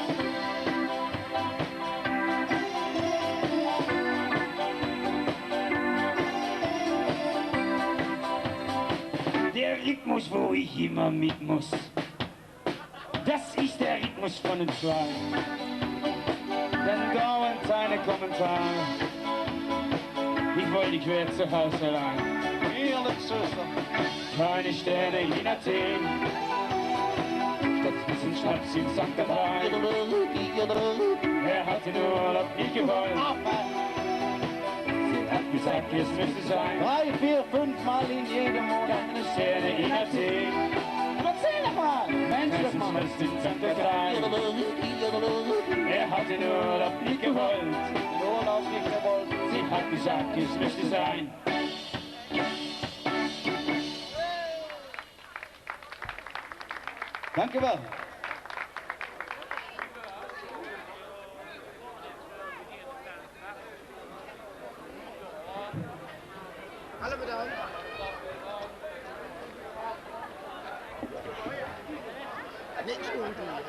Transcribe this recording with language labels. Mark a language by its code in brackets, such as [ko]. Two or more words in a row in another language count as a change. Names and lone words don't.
[de] Der Rhythmus, wo ich immer mit muss, das ist der Rhythmus von den zwei. Dann dauernd seine Kommentare, ich wollte, ich wär zu Hause allein. [nl] Heerlijk, zuster. [de] Keine Sterne in Athen, stattdessen Schnaps in St. Katrijn. Hat den Urlaub nicht gewollt, hat gesagt, es müsste sein. 3, 4, 5 Mal in jedem Monat. Keine Sterne in Athen, Erzähl doch mal. Menschlich mal. Schnaps in St. Katrijn. Hat den Urlaub nicht gewollt, Den Urlaub nicht gewollt. sie hat gesagt, es müsste sein. [nl] Dank u wel. Alle bedankt. Niks doen.